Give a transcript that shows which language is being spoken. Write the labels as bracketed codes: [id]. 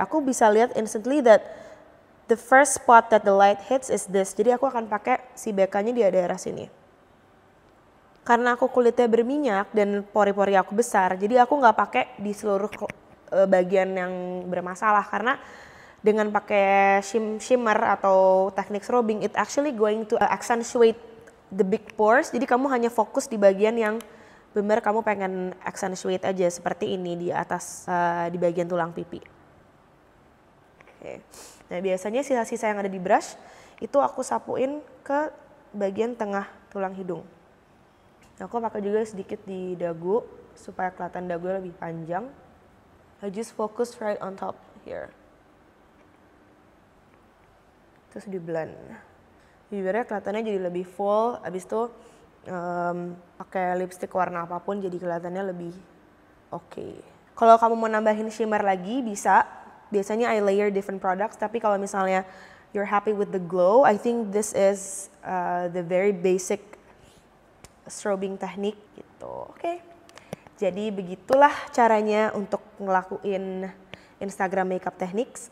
[id] Aku bisa lihat [en] instantly that the first spot that the light hits is this. [id] Jadi aku akan pakai si BK-nya di daerah sini. Karena aku kulitnya berminyak dan pori-pori aku besar, jadi aku nggak pakai di seluruh bagian yang bermasalah. Karena dengan pakai shimmer atau teknik strobing, [en] it actually going to accentuate the big pores. [id] Jadi kamu hanya fokus di bagian yang benar kamu pengen accentuate aja, seperti ini di atas di bagian tulang pipi. Oke. Nah biasanya sisa-sisa yang ada di brush itu aku sapuin ke bagian tengah tulang hidung. Nah, aku pakai juga sedikit di dagu supaya kelihatan dagu lebih panjang. [en] I just focus right on top here. [id] Terus di blend. Bibirnya kelihatannya jadi lebih full, abis itu pakai lipstick warna apapun jadi kelihatannya lebih oke. Kalau kamu mau nambahin shimmer lagi bisa. [en] Biasanya I layer different products, [id] tapi kalau misalnya [en] you're happy with the glow, I think this is the very basic strobing technique gitu. Oke. [id] Jadi begitulah caranya untuk ngelakuin Instagram makeup techniques.